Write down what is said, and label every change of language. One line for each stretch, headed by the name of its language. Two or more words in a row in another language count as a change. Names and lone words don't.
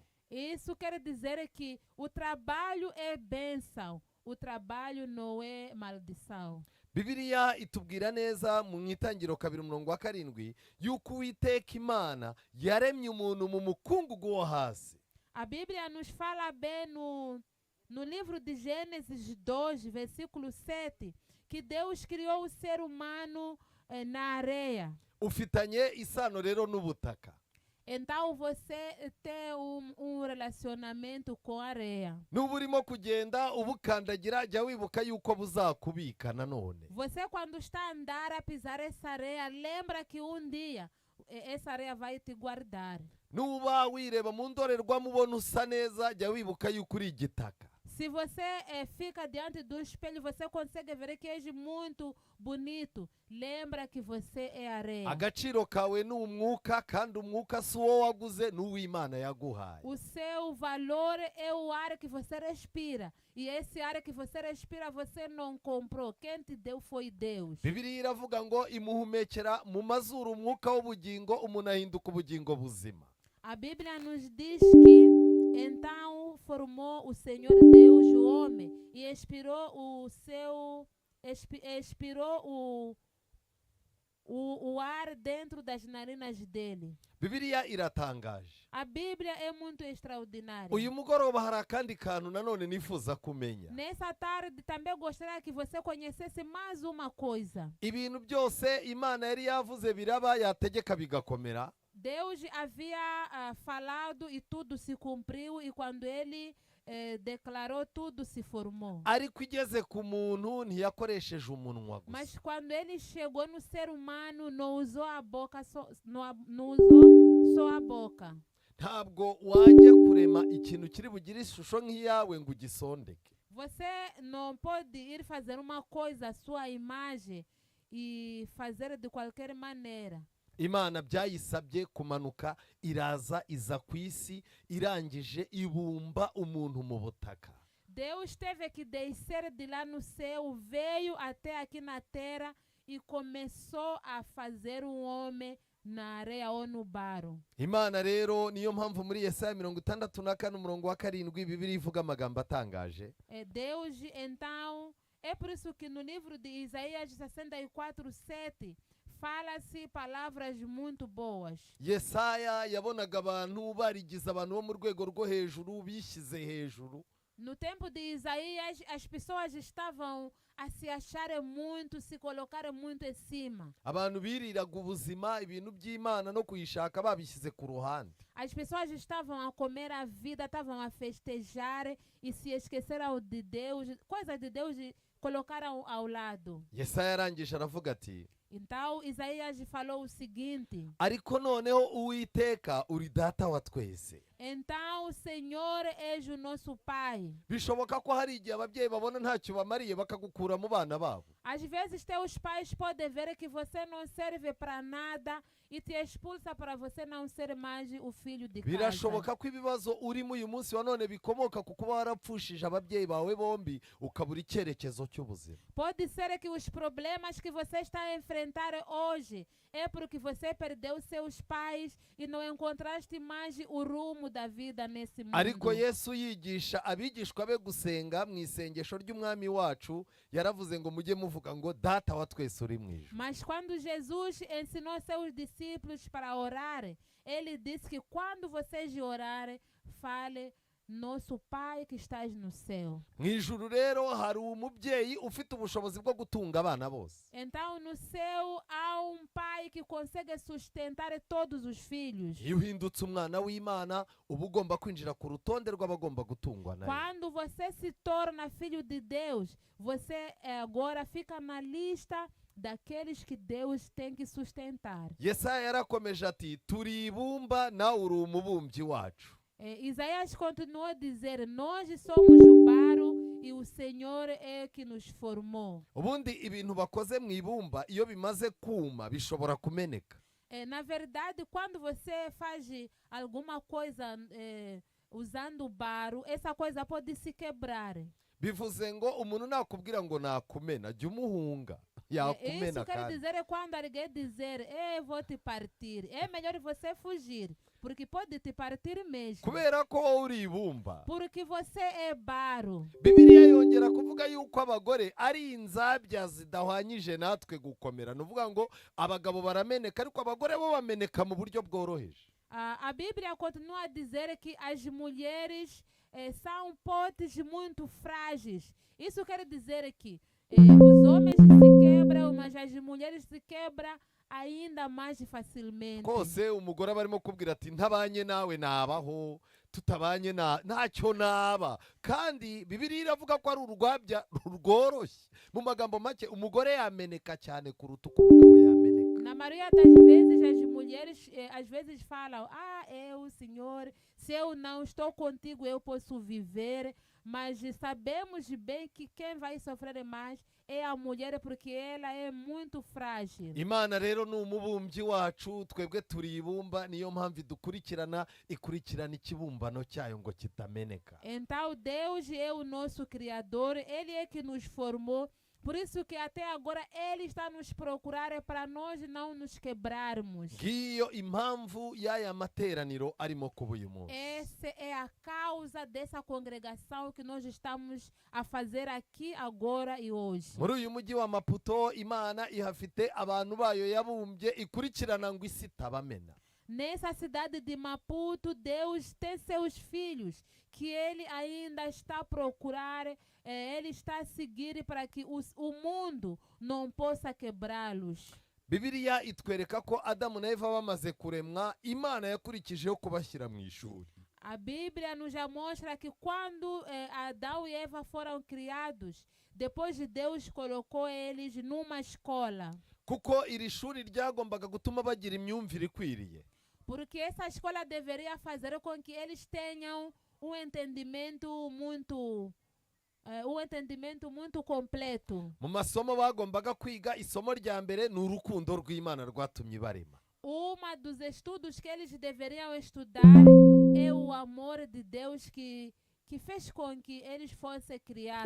Portuguese: Isso quer dizer que o trabalho é bênção, o trabalho não é maldição.
Kinyarwanda: Bibiliya itubwira neza mu itangiriro 2:7 yuko Uwiteka Imana yaremye umuntu mu mukungugu wo hasi.
Portuguese: A Bíblia nos fala bem no livro de Gênesis 2, versículo 7, que Deus criou o ser humano na areia.
Kinyarwanda: Ufitanye isano rero n'ubutaka.
Portuguese: Então você tem relacionamento com a areia.
Kinyarwanda: Nuba urimo kugenda ubukandagira jya wibuka yuko buzakubika nanone.
Portuguese: Você quando está a andar a pisar essa areia, lembra que um dia essa areia vai te guardar.
Kinyarwanda: Nuba wireba mu ndorerwamo ubona usa neza jya wibuka yuko uri igitaka.
Portuguese: Se você fica diante do espelho, você consegue ver que é muito bonito. Lembra que você é areia.
Kinyarwanda: Agaciro kawe ni umwuka, kandi umwuka si uwo waguze, ni uw'Imana yaguhaye.
Portuguese: O seu valor é o ar que você respira. E esse ar que você respira, você não comprou. Quem te deu foi Deus.
Kinyarwanda: Bibiliya iravuga ngo imuhumekera mu mazuru umwuka w'ubugingo, umuntu ahinduka ubugingo buzima.
Portuguese: A Bíblia nos diz que então formou o Senhor Deus o homem e expirou o ar dentro das narinas dele.
Kinyarwanda: Bibiliya iratangaje.
Portuguese: A Bíblia é muito extraordinária.
Kinyarwanda: Uyu mugoroba hari akandi kantu nanone nifuza kumenya.
Portuguese: Nessa tarde também gostaria que você conhecesse mais uma coisa.
Kinyarwanda: Ibintu byose Imana yari yavuze biraba, yategeka bigakomera.
Portuguese: Deus havia falado e tudo se cumpriu, e quando ele declarou, tudo se formou.
Kinyarwanda: Ariko igeze ku muntu ntiyakoresheje umunwa gusa.
Portuguese: Mas quando ele chegou no ser humano, não usou a boca, não usou só a boca.
Kinyarwanda: Ntabwo wajya kurema ikintu kiri bugire ishusho nk'iyawe ngo ugisondeke.
Portuguese: Você não pode ir fazer uma coisa à sua imagem e fazer de qualquer maneira.
Kinyarwanda: Imana byayisabye kumanuka, iraza iza ku isi, irangije ibumba umuntu mu butaka.
Portuguese: Deus teve que descer de lá no céu, veio até aqui na terra e começou a fazer um homem na areia ou no barro.
Kinyarwanda: Imana rero niyo mpamvu muri Yesaya 64:7 Bibiliya ivuga amagambo atangaje.
Portuguese: Deus então, é por isso que no livro de Isaías 64:7 fala-se palavras muito boas.
Kinyarwanda: Yesaya yabonaga abantu barigize abantu bo mu rwego rwo hejuru, bishyize hejuru.
Portuguese: No tempo de Isaías, as pessoas estavam a se acharem muito, se colocarem muito em cima.
Kinyarwanda: Abantu biriraga ubuzima, ibintu by'Imana no kuyishaka babishyize ku ruhande.
Portuguese: As pessoas estavam a comer a vida, estavam a festejar e se esqueceram de Deus, coisas de Deus colocaram ao lado.
Kinyarwanda: Yesaya arangije aravuga ati,
Portuguese: então Isaías falou o seguinte:
Kinyarwanda: ariko noneho Uwiteka uri data wa twese.
Portuguese: Então o Senhor é o nosso Pai.
Kinyarwanda: Bishoboka ko hari igihe ababyeyi babona ntacyo bamariye bakagukura mu bana babo.
Portuguese: Às vezes teus pais podem ver que você não serve para nada e te expulsa para você não ser mais o filho de casa.
Kinyarwanda: Birashoboka ko ibibazo urimo uyu munsi wa none bikomoka ku kuba warapfushije ababyeyi bawe bombi ukabura icyerekezo cy'ubuzima.
Portuguese: Pode ser que os problemas que você está a enfrentar hoje é porque você perdeu seus pais e não encontraste mais o rumo da vida nesse mundo.
Kinyarwanda: Ariko Yesu yigisha abigishwa be gusenga mu isengesho ry'umwami wacu, yaravuze ngo mujye muvuga ngo data wa twese uri mu ijuru.
Portuguese: Mas quando Jesus ensinou seus discípulos para orar, ele disse que quando vocês orarem, fale nosso Pai que estás no céu.
Kinyarwanda: mu ijuru rero hari umubyeyi ufite ubushobozi bwo gutunga abana bose.
Portuguese: Então, no céu, há pai que consegue sustentar todos os filhos.
Kinyarwanda: iyo uhindutse umwana w'Imana uba ugomba kwinjira ku rutonde rw'abagomba gutungwa nayo.
Portuguese: Quando você se torna filho de Deus, você agora fica na lista daqueles que Deus tem que sustentar.
Kinyarwanda: Yesaya yarakomeje ati turi ibumba nawe uri umubumbyi wacu.
Portuguese: Isaías continuou a dizer, nós somos o barro e o Senhor é que nos formou.
Kinyarwanda: ubundi ibintu bakoze mu ibumba iyo bimaze kuma bishobora kumeneka.
Portuguese: Na verdade, quando você faz alguma coisa usando barro, essa coisa pode se quebrar.
Kinyarwanda: bivuze ngo umuntu nakubwira ngo nakumena jya umuhunga yakumena.
Portuguese: Isso quer kandi dizer quando alguém dizer, vou te partir, é melhor você fugir, porque pode te partir mesmo.
Kinyarwanda: kubera ko wowe uri ibumba.
Portuguese: Porque você é barro.
Kinyarwanda: Bibiliya yongera kuvuga yuko abagore ari inzabya zidahwanyije natwe gukomera. ni ukuvuga ngo abagabo barameneka ariko abagore bo bameneka mu buryo bworoheje.
Portuguese: A Bíblia continua a dizer que as mulheres são potes muito frágeis. Isso quer dizer que os homens se quebram, mas as mulheres se quebram ainda mais facilmente.
Kinyarwanda: Kose umugore barimo kubwira ati ntabanye nawe nabaho, tutabanye ntacyo naba. Kandi Bibiliya iravuga ko ari urwabya rworoshye. Mu magambo make umugore yameneka cyane kuruta uko umugabo yameneka.
Portuguese: Na maioria das vezes as mulheres às vezes falam, Senhor, se eu não estou contigo eu posso viver, mas sabemos bem que quem vai sofrer mais é a mulher porque ela é muito frágil.
Kinyarwanda: Imana rero ni umubumbyi wacu, twebwe turi ibumba, niyo mpamvu ikurikirana ikibumbano cyayo ngo kitameneka.
Portuguese: Então Deus é o nosso Criador, Ele é que nos formou. Por isso que até agora Ele está nos procurando para nós não nos quebrarmos.
Kinyarwanda: Ngiyo impamvu y'aya materaniro arimo kuba uyu munsi.
Portuguese: Essa é a causa dessa congregação que nós estamos a fazer aqui agora e hoje.
Kinyarwanda: Muri uyu mujyi wa Maputo Imana ihafite abantu bayo yabumbye ikurikirana ngo isi itabamena.
Portuguese: Nessa cidade de Maputo, Deus tem seus filhos que Ele ainda está a procurar, Ele está a seguir para que o mundo não possa quebrá-los.
Kinyarwanda: Bibiliya itwereka ko Adamu na Eva bamaze kuremwa Imana yakurikijeho kubashyira mu ishuri.
Portuguese: A Bíblia nos mostra que quando Adão e Eva foram criados, depois de Deus colocou eles numa escola.
Kinyarwanda: Kuko iri shuri ryagombaga gutuma bagira imyumvire ikwiriye.
Portuguese: Porque essa escola deveria fazer com que eles tenham um entendimento muito completo.
Kinyarwanda: Mu masomo bagombaga kwiga isomo rya mbere ni urukundo rw'Imana rwatumye barema.
Portuguese: Uma dos estudos que eles deveriam estudar é o amor de Deus que fez com que eles fossem criados.